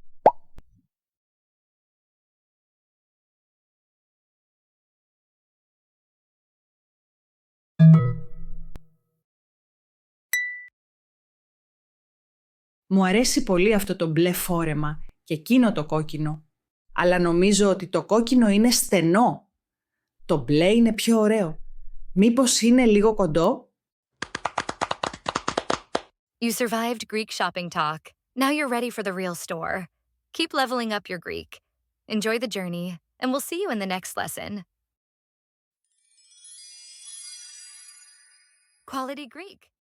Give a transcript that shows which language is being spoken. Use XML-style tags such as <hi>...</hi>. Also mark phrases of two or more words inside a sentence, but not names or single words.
<el>Μου αρέσει πολύ αυτό το μπλε φόρεμα και εκείνο το κόκκινο. Αλλά νομίζω ότι το κόκκινο είναι στενό. Το μπλε είναι πιο ωραίο. Μήπως είναι λίγο κοντό?</el> <en>You survived Greek shopping talk. Now you're ready for the real store. Keep leveling up your Greek. Enjoy the journey, and we'll see you in the next lesson. Quality Greek.</en>